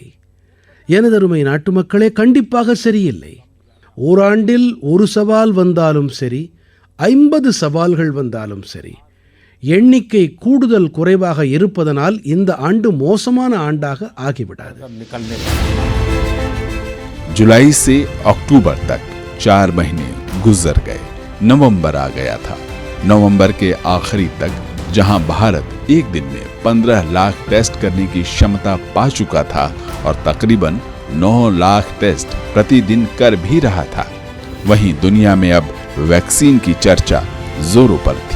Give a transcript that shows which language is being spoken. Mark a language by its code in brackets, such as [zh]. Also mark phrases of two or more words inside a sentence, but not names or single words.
[ta] எனதருமை நாட்டுமக்களே, கண்டிப்பாக சரியில்லை. ஓராண்டில் ஒரு சவால் வந்தாலும் சரி, 50 சவால்கள் வந்தாலும் சரி, எண்ணிக்கை கூடுதல் குறைவாக இருப்பதனால் இந்த ஆண்டு மோசமான ஆண்டாக ஆகிவிடாது. [hi] जुलाई से अक्टूबर तक 4 महीने गुजर गए। नवंबर आ गया था। नवंबर के आखिरी तक जहां भारत एक दिन में 15 लाख टेस्ट करने की क्षमता पा चुका था और तकरीबन 9 लाख टेस्ट प्रतिदिन कर भी रहा था, वहीं दुनिया में अब वैक्सीन की चर्चा जोरों पर थी।